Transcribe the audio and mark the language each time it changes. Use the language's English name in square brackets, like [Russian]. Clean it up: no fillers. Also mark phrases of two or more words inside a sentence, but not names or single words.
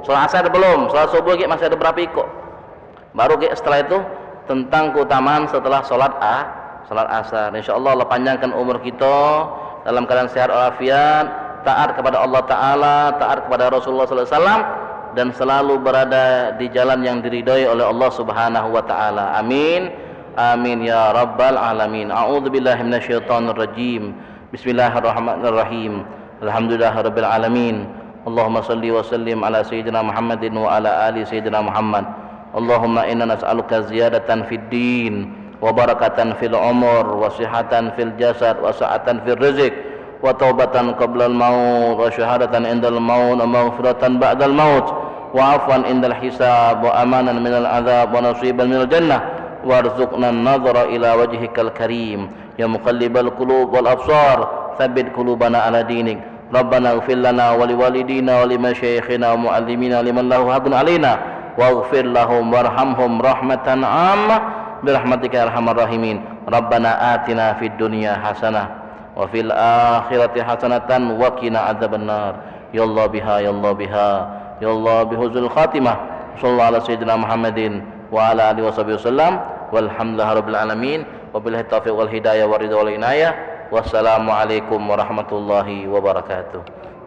[Indonesian] Sholat asar belum, sholat subuh masih ada berapa ikut. Baru setelah itu tentang keutamaan setelah sholat asar. Insyaallah Allah panjangkan umur kita dalam keadaan sehat walafiat, taat kepada Allah Ta'ala, taat kepada Rasulullah SAW, dan selalu berada di jalan yang diridhai oleh Allah [Arabic] سبحانه وتعالى. آمين. آمين يا رب العالمين. أعوذ بالله من الشيطان الرجيم. بسم الله الرحمن الرحيم. الحمد لله رب العالمين. اللهم صل وسلم على سيدنا محمد وعلى آل سيدنا محمد. اللهم إنا نسألك زيادة في الدين وبركة في العمر وصحة في الجسد وسعة في الرزق وتوبة قبل الموت وشهادة عند الموت ومغفرة بعد الموت وعفوا عند الحساب وأمانا من العذاب ونصيبا من الجنة وارزقنا النظر إلى وجهك الكريم يا مقلب القلوب والأبصار ثبت قلوبنا على دينك. ربنا اغفر لنا ولوالدينا ولمشايخنا ومعلمينا لمن له حق علينا واغفر لهم وارحمهم رحمة عامة برحمتك يا أرحم الراحمين. ربنا آتنا في الدنيا حسنة وفي الآخرة حسنة وقنا عذاب النار. يا الله بها، يا الله بها، يا الله بحسن الخاتمة. صلى الله على سيدنا محمد وعلى آله وسلم. والحمد لله رب العالمين. وبالله التوفيق والهداية والرضا والعناية. والسلام عليكم ورحمة الله وبركاته.